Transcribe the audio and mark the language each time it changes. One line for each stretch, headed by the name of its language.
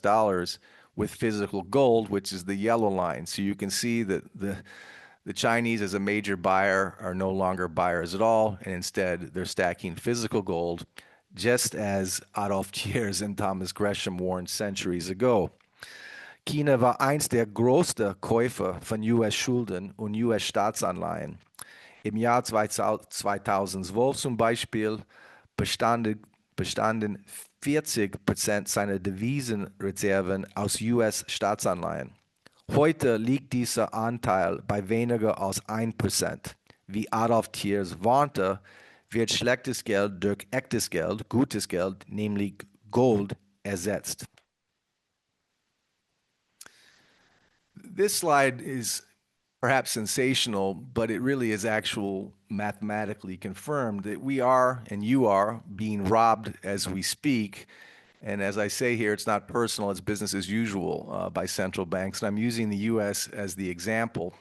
English: dollars with physical gold, which is the yellow line. So you can see that the Chinese, as a major buyer, are no longer buyers at all, and instead they're stacking physical gold, just as Adolf Thiers and Thomas Gresham warned centuries ago.
German: China war einst der größte Käufer von US-Schulden und US-Staatsanleihen. Im Jahr 2012 zum Beispiel bestanden 40% seiner Devisenreserven aus US-Staatsanleihen. Heute liegt dieser Anteil bei weniger als 1%. Wie Adolf Thiers warnte, wird schlechtes Geld durch echtes Geld, gutes Geld, nämlich Gold, ersetzt.
English: This slide is perhaps sensational, but it really is actual mathematically confirmed that we are, and you are, being robbed as we speak. And as I say here, it's not personal, it's business as usual by central banks. And I'm using the US as the example.